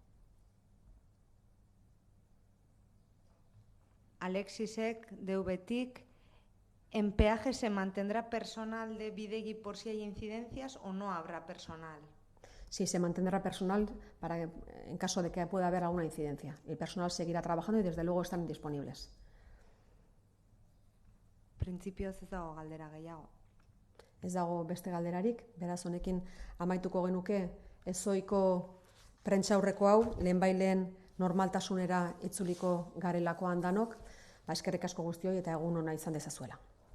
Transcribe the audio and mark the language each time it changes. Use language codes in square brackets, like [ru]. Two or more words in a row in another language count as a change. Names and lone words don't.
[es] Alexis Ek, de VTIC, ¿en peaje se mantendrá personal de Bidegi por si hay incidencias o no habrá personal? Sí, se mantendrá personal en caso de que pueda haber alguna incidencia. El personal seguirá trabajando y desde luego están disponibles. [eu] Printzipioz ez dago galdera gehiago. Ez dago beste galderarik, beraz honekin amaituko genuke ezoiko prentsaurreko hau, lehenbaileen normaltasunera itzuliko garelakoan danok, eskerrik asko guztioi eta egun ona izan dezazuela.